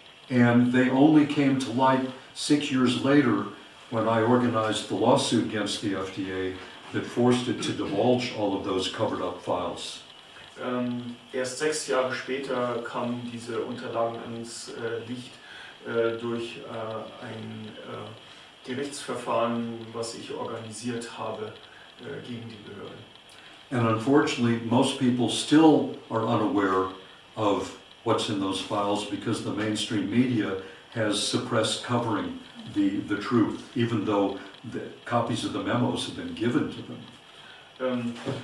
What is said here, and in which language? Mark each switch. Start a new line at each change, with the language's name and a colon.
English: And they only came to light 6 years later when I organized the lawsuit against the FDA that forced it to divulge all of those covered up files.
German: Erst 6 Jahre später kamen diese Unterlagen ans Licht durch ein Gerichtsverfahren, was ich organisiert habe gegen die Behörde.
English: And unfortunately, most people still are unaware of what's in those files because the mainstream media has suppressed covering the truth, even though the copies of the memos have been given to them.